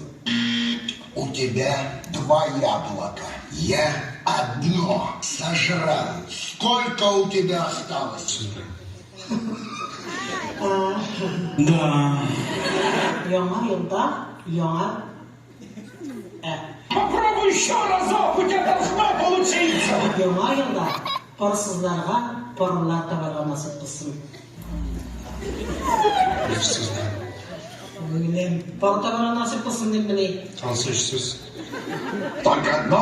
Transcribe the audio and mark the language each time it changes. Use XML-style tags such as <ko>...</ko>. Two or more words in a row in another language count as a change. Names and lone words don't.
<ru>У тебя 2 яблока, я одно сожрал. Сколько у тебя осталось? Да.</ru> <tt>Яңа елда, яңа...</tt> <ru>Попробуй еще разок, у тебя должно получиться.</ru> <tt>Яңа елда парсызларга парлар табарга насип булсын. Bilmem, par табарга насип булсын дип мени. Кайсы сөз?</tt> <ru>Только одно?</ru>